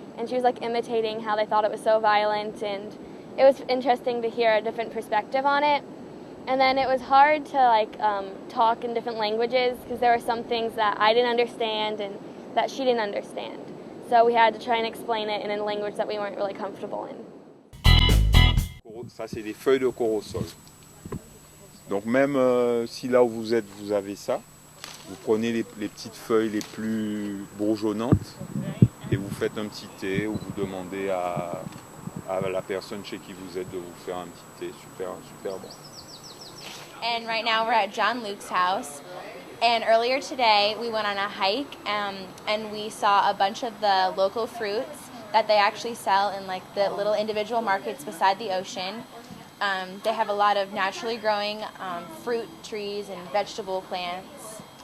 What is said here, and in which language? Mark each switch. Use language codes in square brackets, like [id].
[en] And she was imitating how they thought it was so violent, and it was interesting to hear a different perspective on it. And then it was hard to talk in different languages because there were some things that I didn't understand and that she didn't understand. So we had to try and explain it in a language that we weren't really comfortable in. [fr] Ça, c'est des feuilles de corosol. Donc même si là où vous êtes, vous avez ça, vous prenez les petites feuilles les plus bourgeonnantes et vous faites un petit thé ou vous demandez à la personne chez qui vous êtes de vous faire un petit thé. Super, super bon. [en] And right now we're at John Luke's house. And earlier today we went on a hike and we saw a bunch of the local fruits that they actually sell in like the little individual markets beside the ocean. They have a lot of naturally growing fruit trees and vegetable plants.